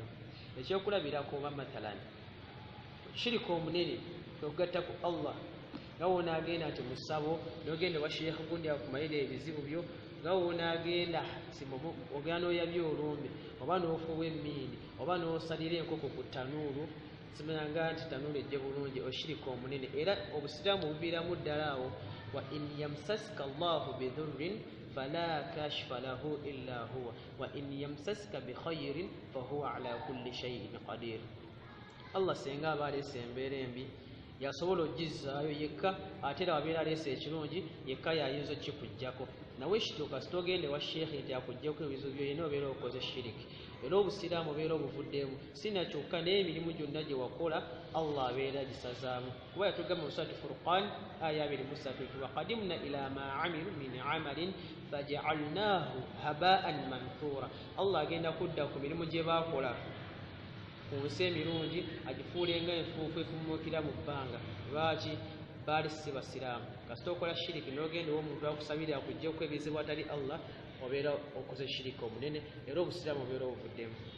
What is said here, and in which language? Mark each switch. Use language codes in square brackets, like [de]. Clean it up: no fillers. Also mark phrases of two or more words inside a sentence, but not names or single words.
[lg] Ekyokulabirako oba mathalani shiriki omunene okugatta ku Allah nga wonaagenda nti mu ssabo n'ogenda wa sheekh gundi akumalira ebizibu byo, nga wonaagenda ogenda n'oyabya olumbe oba n'ofuuwa emmiini oba n'osalira enkoko ku tanuulu simanyanga nti tanuulu ejje bulungi, oshirika omunene. Era obusiraamu buviiramu ddala awo, [ar] وإن يمسسك الله بضر فلا كاشف له إلا هو وإن يمسسك بخير فهو على كل شيء قدير. [lg] Allah senga aba aleese embeera embi yasobola ogizaayo yekka, ate era wabeera aleese ekirungi yekka yayinza okikuggyako. Nawe kituuka sitogende wa sheekhe nti akuggyako ebizibu byo, yenna obeera okoze shiriki. Era obusiraamu obeera obuvuddemu, sinakyokka n'emirimu gyonna gye wakola Allah abeera gisazaamu. Kuba yatugamba mu Surati Furqan aya 23, [ar] وقدمنا إلى ما عملوا من عمل فجعلناه هباء منثورا. [lg] Allah agenda kudda ku mirimu gye baakola ku nsi emirungi agifuulenga enfuufu efumukira mu bbanga. Lwaki? baali si basiraamu. Kasita okola shiriki n'ogenda omuntu akusabira akuggyeko ebizibu atali Allah, obeera okoze shiriki omunene, era obusiraamu obeera obuvuddemu.